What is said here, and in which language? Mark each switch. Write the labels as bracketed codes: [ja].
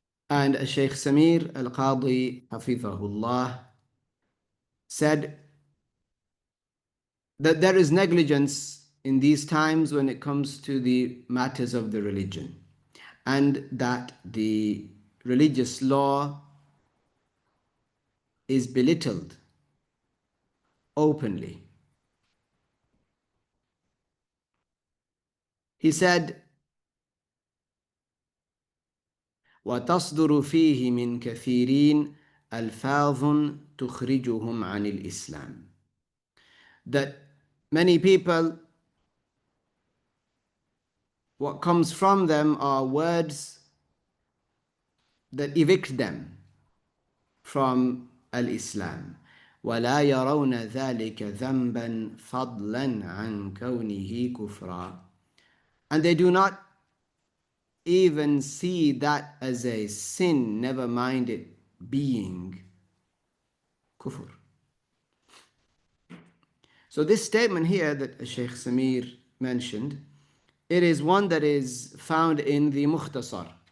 [en] And Shaykh Saamee al-QaaDee, حفظه, said that there is negligence in these times when it comes to the matters of the religion, and that the religious law is belittled openly. He said, [ar] وتصدر فيه من كثيرين ألفاظ تخرجهم عن الإسلام. [en] That many people, what comes from them are words that evict them from al-Islam. [ar] ولا يرون ذلك ذنبا فضلا عن كونه كفرا. [en] And they do not even see that as a sin, never mind it being kufr. So this statement here that Shaykh Saamee mentioned, it is one that is found in the Mukhtasar.